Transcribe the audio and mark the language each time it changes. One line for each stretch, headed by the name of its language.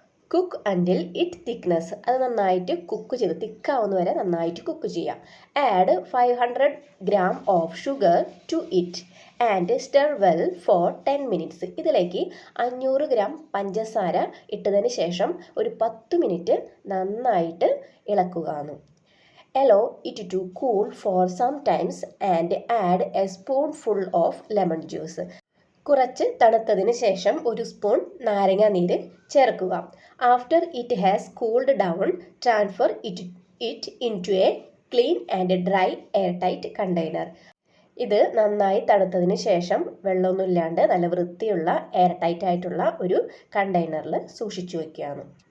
English: Cook until it thickness.
Malayalam: അത് നന്നായിട്ട് cook ചെയ്ത് തിക്കാവുന്ന വരെ നന്നായിട്ട് കുക്ക് ചെയ്യുക.
English: Add 500 gram of sugar to it and stir well for 10 minutes.
Malayalam: ഇതിലേക്ക് 500 gram പഞ്ചസാര ഇട്ടതിന് ശേഷം ഒരു 10 minute നന്നായിട്ട് ഇളക്കുക.
English: Allow it to cool for some times and add a spoonful of lemon juice.
Malayalam: കുറച്ച് തണുത്തതിന് ശേഷം 1 സ്പൂൺ നാരങ്ങ നീര് ചേർക്കുക.
English: After it has cooled down transfer it into a clean and dry airtight container.
Malayalam: ഇത് നന്നായി തണുത്തതിന് ശേഷം വെള്ളമൊന്നുമില്ലാണ്ട് നല്ല വൃത്തിയുള്ള എയർടൈറ്റ് ആയിട്ടുള്ള ഒരു കണ്ടെയ്നറിൽ സൂക്ഷിച്ചു വയ്ക്കുകയാണ്.